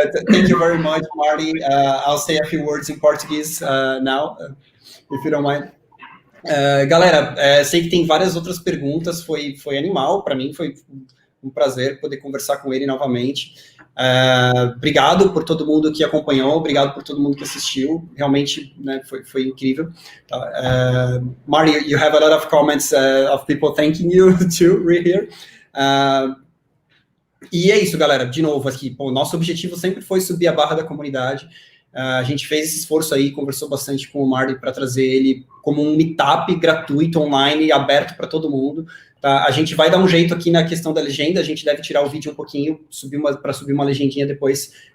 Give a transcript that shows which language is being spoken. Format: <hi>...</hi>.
<en>Thank you very much, Marty. I'll say a few words in Portuguese now, if you don't mind.</en> <pt>Galera, sei que tem várias outras perguntas, foi animal, para mim foi um prazer poder conversar com ele novamente. Obrigado por todo mundo que acompanhou, obrigado por todo mundo que assistiu, realmente, né, foi incrível.</pt> <en>Marty, you have a lot of comments of people thanking you too, right here.</en> <pt>E é isso, galera, de novo aqui, nosso objetivo sempre foi subir a barra da comunidade. A gente fez esse esforço aí, conversou bastante com o Marty para trazer ele como um meetup gratuito, online, aberto para todo mundo. Tá? A gente vai dar um jeito aqui na questão da legenda, a gente deve tirar o vídeo um pouquinho, para subir uma legendinha depois.</pt>